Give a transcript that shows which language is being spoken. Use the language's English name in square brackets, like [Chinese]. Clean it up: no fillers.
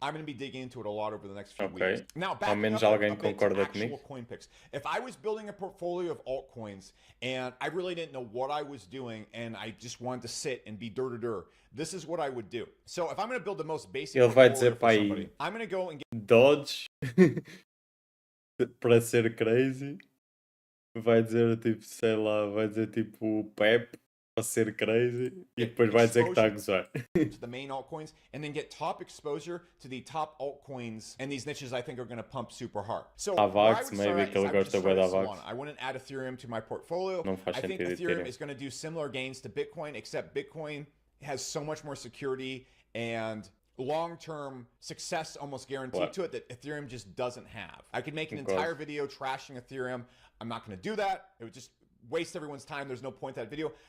[English] I'm going to be digging into it a lot over the next few weeks. Now, back to actual coin picks. If I was building a portfolio of altcoins and I really didn't know what I was doing and I just wanted to sit and be dur, this is what I would do. So if I'm going to build the most basic portfolio for somebody, I'm going to go and get [Portuguese] Dodge para ser crazy. Vai dizer tipo, sei lá, vai dizer tipo Pep para ser crazy e depois vai dizer que está a gozar. [English] To the main altcoins, and then get top exposure to the top altcoins, and these niches I think are going to pump super hard. So [Portuguese] Avax, maybe que ele gosta bué da Avax. [English] I wouldn't add Ethereum to my portfolio. I think Ethereum is going to do similar gains to Bitcoin, except Bitcoin has so much more security and long-term success almost guaranteed to it that Ethereum just doesn't have. I could make an entire video trashing Ethereum. I'm not going to do that. It would just waste everyone's time. There's no point to that video.